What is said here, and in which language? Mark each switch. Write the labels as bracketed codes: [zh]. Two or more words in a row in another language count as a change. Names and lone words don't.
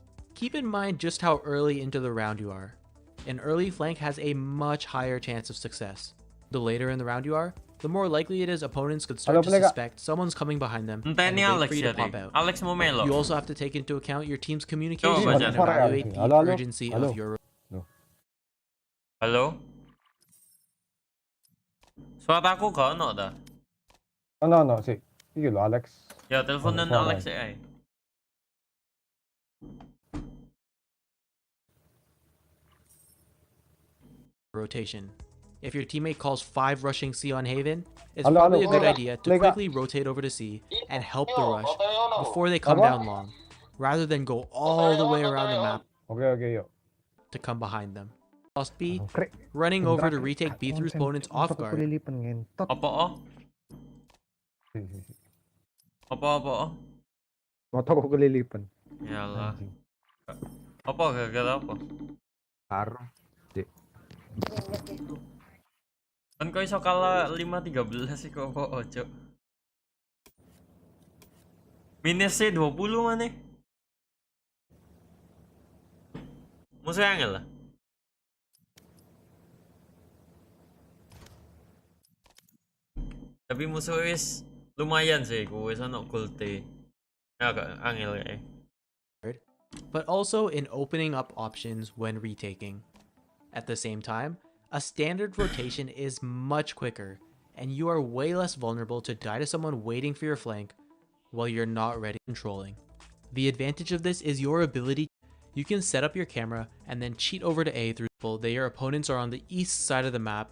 [en] Keep in mind just how early into the round you are. An early flank has a much higher chance of success. The later in the round you are, the more likely it is opponents could start to suspect someone's coming behind them and wait for you to pop out. You also have to take into account your team's communication and evaluate the urgency of your... [jv] Halo? Suaraku gak ono ta? Ano sih. Iki lho Alex. Ya teleponan suara. Alex ae. [en] Rotation. If your teammate calls 5 rushing C on Haven, it's [jv] Ano, [en] probably a [jv] ano? [en] good idea to [jv] Lega. [en] quickly rotate over to C and help the rush before they come down long, rather than go all the way around the map Okay, yo. to come behind them. Lost B, running over to retake B through opponents off guard. [jv] Apa oh? Apa? Motor ko kulilipan. [id] Yalah. Apa gara-gara apa? Parah. [jv] Kan kau iso kalah 5-13 sih kok ojo. [id] Minusnya 20 mana? [jv] Musuh angel lah. [id] Tapi musuh wis lumayan sih, gue sana kulte. [jv] Agak angel ya. [en] But also in opening up options when retaking. At the same time, a standard rotation is much quicker, and you are way less vulnerable to die to someone waiting for your flank while you're not ready controlling. The advantage of this is your ability. You can set up your camera and then cheat over to A through that your opponents are on the east side of the map.